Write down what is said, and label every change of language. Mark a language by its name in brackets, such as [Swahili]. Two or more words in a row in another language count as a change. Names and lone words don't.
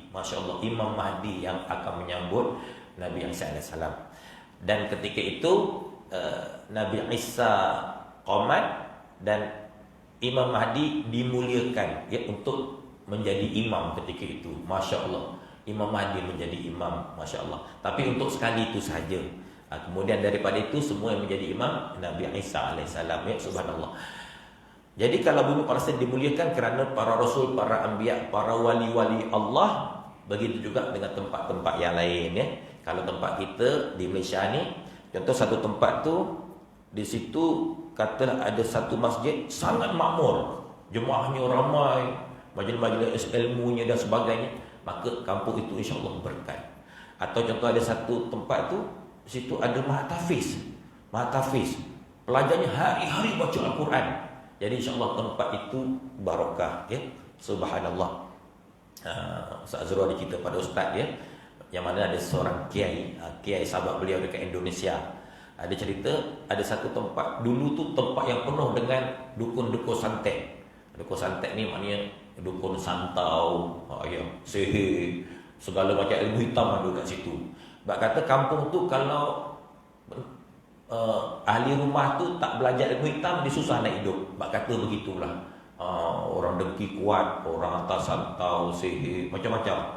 [Arabic] ما شاء الله, [Malay] Imam Mahdi yang akan menyambut Nabi Isa alaihissalam. Dan ketika itu Nabi Isa qomat dan Imam Mahdi dimuliakan ya, untuk menjadi imam ketika itu. [Arabic] ما شاء الله, [Malay] Imam Mahdi menjadi imam. [Arabic] ما شاء الله. [Malay] Tapi untuk sekali itu sahaja. Kemudian daripada itu semua yang menjadi imam Nabi Isa alaihissalam ya. Subhanallah. Jadi kalau bumi Palestin dimuliakan kerana para rasul, para anbiya, para wali-wali Allah. Begitu juga dengan tempat-tempat yang lain ya. Kalau tempat kita di Malaysia ni, contoh satu tempat tu, di situ katalah ada satu masjid sangat makmur, jemaahnya ramai, majlis-majlis ilmunya dan sebagainya, maka kampung itu insya-Allah berkat. Atau contoh ada satu tempat tu, di situ ada mahtafiz. Pelajarnya hari-hari baca Al-Quran. Jadi insya-Allah tempat itu barakah ya. Subhanallah. Ustaz Azrul ada cerita pada ustaz ya, yang mana ada seorang kiai sahabat beliau dekat Indonesia. Ada cerita ada satu tempat dulu tu tempat yang penuh dengan dukun-dukun santet. Dukun santet ni maknanya dukun santau, sihir, segala macam ilmu hitam ada kat situ. Sebab kata kampung tu kalau ahli rumah tu tak belajar ilmu hitam, dia susah nak hidup. Sebab kata begitulah. Orang dengki kuat, orang hantar santau, sihir, macam-macam.